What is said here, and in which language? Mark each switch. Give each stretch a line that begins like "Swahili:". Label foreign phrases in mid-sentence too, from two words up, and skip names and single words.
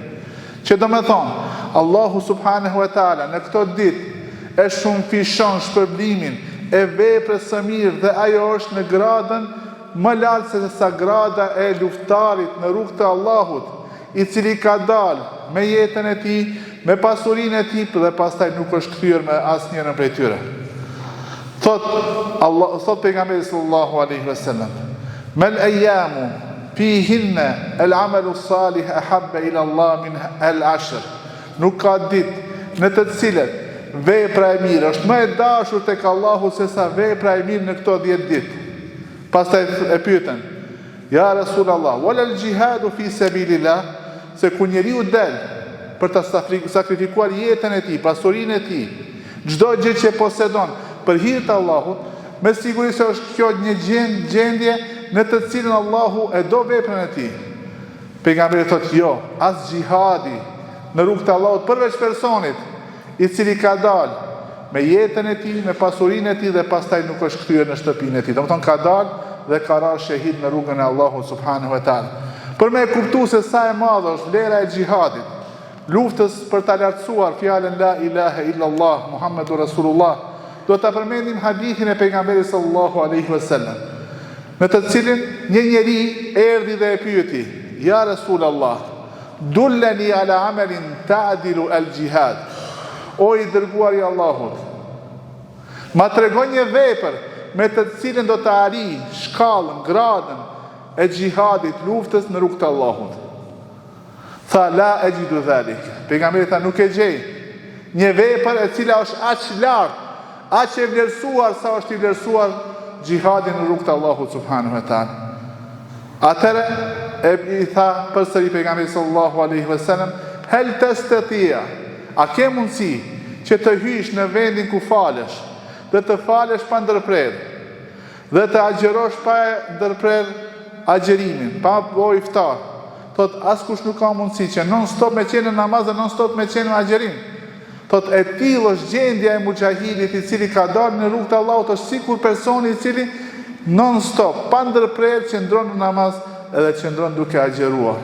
Albanian: Që do me thonë, Allahu
Arabic: سبحانه وتعالى
Albanian: në këto ditë e shumë fishon shpërblimin e veprës së mirë dhe ajo është në gradën më lartë se sa grada e luftarit në rrugë të Allahut, i cili ka dalë me jetën e tij, me pasurinë e tij dhe pastaj nuk është kthyer me asnjërin prej tyre. Thot pejgamberi
Arabic: صلى الله عليه وسلم ما الأيام فيهن العمل الصالح أحب إلى الله من العشر."
Albanian: Nuk ka ditë në të cilat vepra e mirë është më e dashur tek Allahu se sa vepra e mirë në këto 10 ditë. Pastaj e pyetën:
Arabic: "يا رسول الله، ولا الجهاد في سبيل الله?"
Albanian: Se ku njeriu del për të sakrifikuar jetën e tij, pasurinë e tij, çdo gjë që posedon për hir të Allahut, me siguri se është kjo një gjendje në të cilën Allahu e do veprën e tij. Pejgamberi thotë jo, as xhihadi në rrugt të Allahut përveç personit i cili ka dalë me jetën e tij, me pasurinë e tij dhe pastaj nuk është kthyer në shtëpinë e tij. Domethënë ka dalë dhe ka rarë shahid në rrugën e Allahut
Arabic: سبحانه وتعالى.
Albanian: Për me kuptu se sa e madhe është vlera e xhihadit, luftës për ta lartësuar fjalën
Arabic: لا إله إلا الله محمد رسول الله,
Albanian: do ta përmendim hadithin e pejgamberit
Arabic: صلى الله عليه وسلم,
Albanian: në të cilin një njeri erdhi dhe e pyeti:
Arabic: "يا رسول الله، دلني على عمل يعدل الجهاد."
Albanian: O i dërguari i Allahut, ma tregon një vepër me të cilën do të arrijë shkallën, gradën e xhihadit, luftës në rrugt të Allahut.
Arabic: Tha لا أجد ذلك.
Albanian: Pejgamberi tha nuk e gjej një vepër e cila është aq lart, aq e vlerësuar sa është i vlerësuar xhihadi në rrugt të Allahut
Arabic: سبحانه وتعالى.
Albanian: Atëre i tha përsëri pejgamberi
Arabic: صلى الله عليه وسلم, هل تستطيع,
Albanian: a ke mundësi që të hysh në vendin ku falesh, dhe të falesh pa ndërprer, dhe të agjerosh pa ndërprer agjerimin, pa bo iftar. Thot, askush nuk ka mundësi që
English: non stop
Albanian: me qenë në namaz dhe
English: non stop
Albanian: me qenë në agjerim. Thot, e tillë është gjendja e mujahidit i cili ka dalë në rrugt të Allahut, është sikur personi i cili
English: non stop,
Albanian: pa ndërprer, qëndron në namaz edhe qëndron duke agjeruar.